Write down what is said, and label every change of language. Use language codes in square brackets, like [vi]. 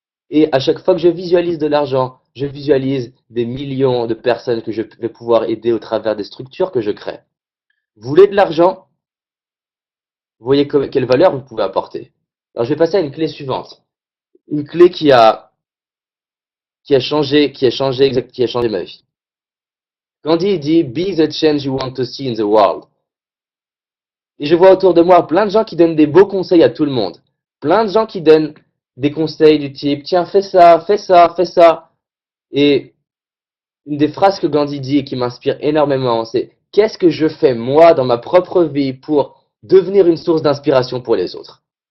[fr] Et à chaque fois que je visualise de l'argent, je visualise des millions de personnes que je vais pouvoir aider au travers des structures que je crée. Vous voulez de l'argent? Vous voyez quelle valeur vous pouvez apporter. Alors, je vais passer à une clé suivante. Une clé qui a changé ma vie. Gandhi dit, [en] Be the change you want to see in the world. [fr] Et je vois autour de moi plein de gens qui donnent des beaux conseils à tout le monde. Plein de gens qui donnent des conseils du type, tiens, fais ça, fais ça, fais ça. Et une des phrases que Gandhi dit et qui m'inspire énormément, c'est, qu'est-ce que je fais moi dans ma propre vie pour devenir une source d'inspiration pour les autres?